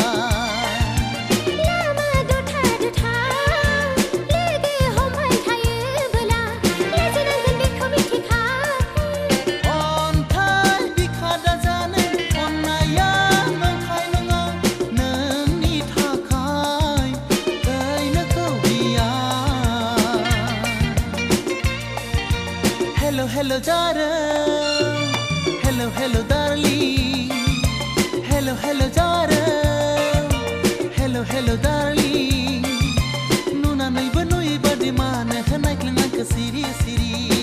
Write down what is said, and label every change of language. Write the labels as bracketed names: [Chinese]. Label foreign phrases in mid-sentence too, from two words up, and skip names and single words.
[Bodo] लामा दथा दथा लोगो हमबाय थायोबोला लाजिनांगोन बेखौ मिथिखा अन्थाइ बिखा दाजानो अननाया नंखाय नङा नोंनि थाखाय दैनोखौ गैया [English] Hello hello darling Hello hello darling Hello hello darling Hello hello darling [Bodo] नुनानैबो नुयै बादि मानो होनायख्लों आंखौ सिरि सिरि